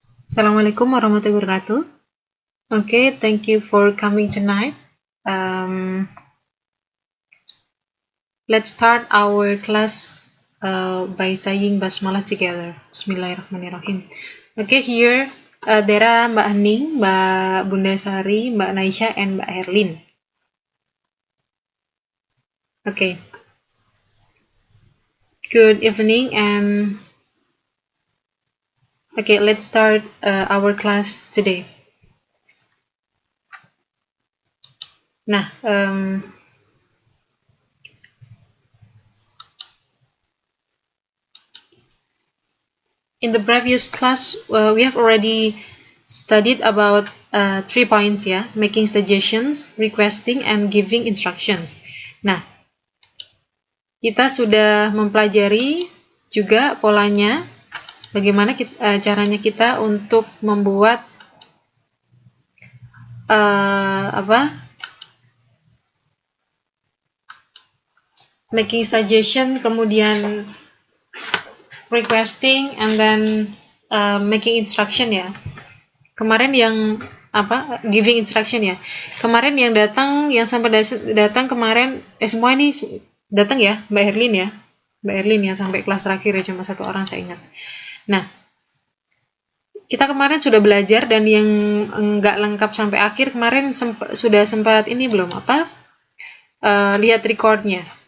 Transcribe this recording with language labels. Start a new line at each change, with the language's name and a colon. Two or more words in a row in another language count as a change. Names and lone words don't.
Arabic: السلام عليكم ورحمة الله وبركاته.
English: Okay, thank you for coming tonight. Let's start our class by saying basmalah together.
Arabic: Bismillahirrahmanirrahim.
English: Okay, here there are Mbak Hening, Mbak Bunda Sari, Mbak Naisha, and Mbak Herlin. Okay. Good evening and okay, let's start our class today. Nah, in the previous class, we have already studied about 3 points ya, making suggestions, requesting, and giving instructions.
Indonesian: Nah, kita sudah mempelajari juga polanya, bagaimana caranya kita untuk membuat
English: making suggestion,
Indonesian: kemudian requesting,
English: and then making instruction
Indonesian: ya. Kemarin yang
English: giving instruction
Indonesian: ya. Kemarin yang sampai datang kemarin semua ini datang ya, Mbak Herlin ya. Mbak Herlin yang sampai kelas terakhir ya, cuma 1 orang saya ingat. Nah, kita kemarin sudah belajar, dan yang enggak lengkap sampai akhir kemarin sudah sempat ini belum lihat recordnya.